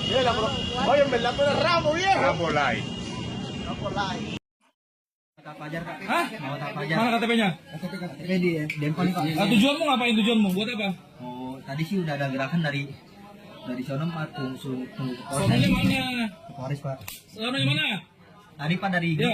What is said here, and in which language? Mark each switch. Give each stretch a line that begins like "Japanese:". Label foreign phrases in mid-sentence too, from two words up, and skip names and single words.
Spanish: Oye, en verdad tú eres Rambo, viejo. Rambo Light.
Indonesian: Hah? Mana KTP-nya? KTP di Dempon nih, Pak. Nah, tujuanmu ngapain tujuanmu? Buat apa? Oh, tadi sih udah ada gerakan dari sono Pak, tunggu Sononya mana? ke Polres, Pak. Sononya mana? Tadi Pak dari grup,